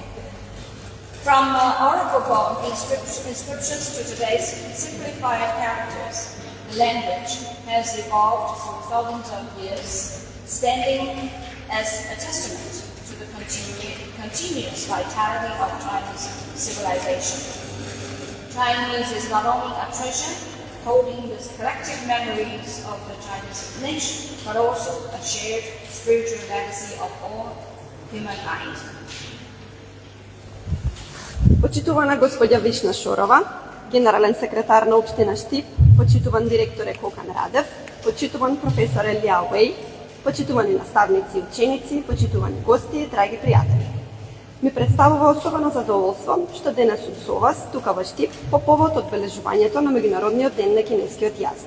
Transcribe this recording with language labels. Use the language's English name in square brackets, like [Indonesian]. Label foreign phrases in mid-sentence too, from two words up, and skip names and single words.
[English] From oracle bone inscriptions to today's simplified characters, the language has evolved through thousands of years, standing as a testament to the continuous vitality of Chinese civilization. Chinese is not only a treasure holding the collective memories of the Chinese nation, but also a shared spiritual legacy of all humankind. [Macedonian] Почитувана господја Вишна Шорова, генерален секретар на општина Штип, почитуван директоре Кокан Радев, почитуван професоре Ляо Веј, почитувани наставници и ученици, почитувани гости, драги пријатели. Ми представува особено задоволство што денес сум со вас тука во Штип по повод одбележувањето на Меѓународниот ден на кинескиот јазик.